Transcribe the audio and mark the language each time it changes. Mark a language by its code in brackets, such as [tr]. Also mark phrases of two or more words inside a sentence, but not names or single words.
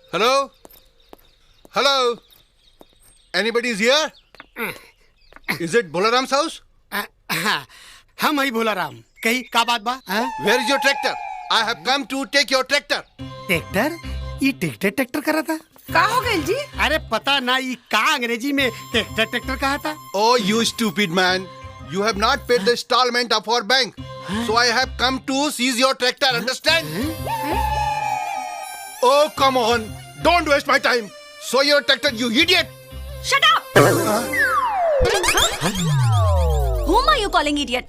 [en] Hello? Hello? Anybody is here? Is it Bolaram's house? [bho] हम ही भोलाराम। कही का बात बा? [en] Where is your tractor? I have come to take your tractor. [bho] ट्रैक्टर? ये ट्रैक्टर करा था? का हो गई जी? अरे पता ना ये का अंग्रेजी में ट्रैक्टर कहा था? [en] Oh, you stupid man. You have not paid the installment of our bank. So I have come to seize your tractor, understand? Oh, come on. Don't waste my time. So your tractor, you idiot. Shut up! Whom are you calling idiot?